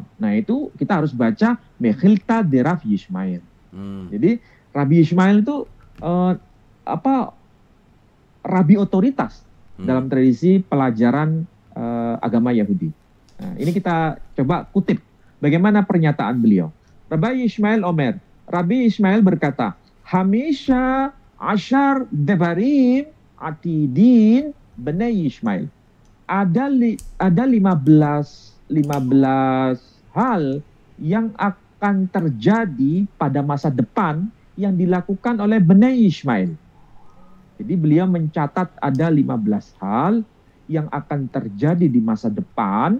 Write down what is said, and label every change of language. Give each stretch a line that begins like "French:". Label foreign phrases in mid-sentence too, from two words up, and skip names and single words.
Indonesian: Nah, itu kita harus baca Mechilta Deraf Yishmael. Jadi Rabi Yishmael itu rabi otoritas dalam tradisi pelajaran agama Yahudi. Nah, ini kita coba kutip bagaimana pernyataan beliau.
Hebrew: רבי ישמעאל אומר, Rabbi Yishmael berkata, חמשה עשר דברים עתידין בני ישמעאל.
Indonesian: Ada 15 hal yang akan terjadi pada masa depan yang dilakukan oleh
Hebrew: בני ישמעאל.
Indonesian: Jadi beliau mencatat ada 15 hal yang akan terjadi di masa depan.